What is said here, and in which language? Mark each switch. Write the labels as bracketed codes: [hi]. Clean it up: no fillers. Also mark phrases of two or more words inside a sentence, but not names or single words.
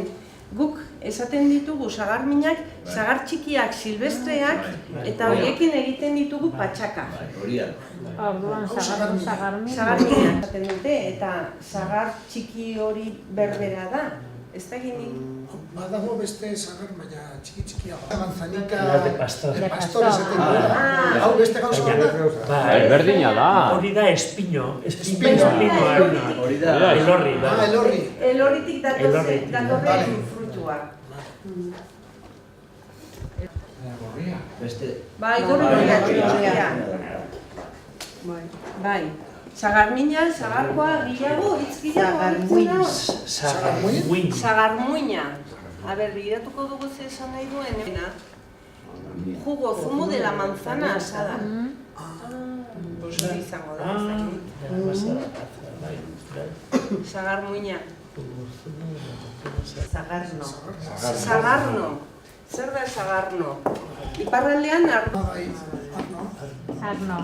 [eu] Guk esaten ditugu sagarminak, sagar txikiak silvestreak eta horiekin egiten ditugu patxaka. Orduan, zagarminak. Sagarminak esaten dute eta sagar txiki hori berbera da. Ez da ginik. Badago beste sagar, baina txiki-txikiago. [es] Manzanika... De pastor. De pastor [eu] esaten dira. Hau beste gauza bat da? Bai, berdina da. Hori da espino. Hori da elorri. Elorri. Elorritik datorren frutua. Beste... Bai, gorria txikia. Bai. Sagarmina, sagarkoa, gehiago, itzkiago. Sagarmuin. Sagarmuina. A ber, begiratuko dugu ze esan nahi duen. [es] Jugo, zumo de la manzana asada. [eu] Hori izango da. Sagarmuina. Sagarno. Zer da sagarno? Iparraldean arno. Arno.